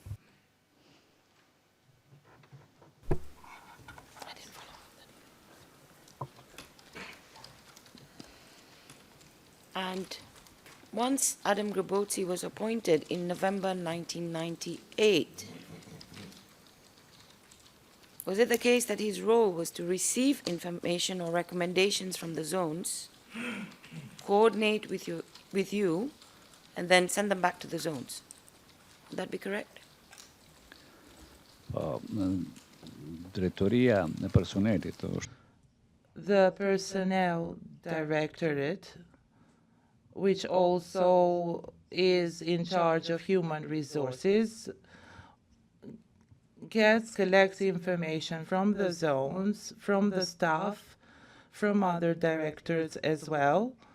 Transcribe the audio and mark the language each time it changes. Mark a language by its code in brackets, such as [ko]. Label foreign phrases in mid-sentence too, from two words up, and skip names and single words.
[en] And once Adam Grabotsi was appointed in November 1998, was it the case that his role was to receive information or recommendations from the zones, coordinate with you, and then send them back to the zones? Would that be correct? [sq] Drejtoria e personelit është [en] The Personnel Directorate, which also is in charge of human resources, collects information from the zones, from the staff, from other directors as well,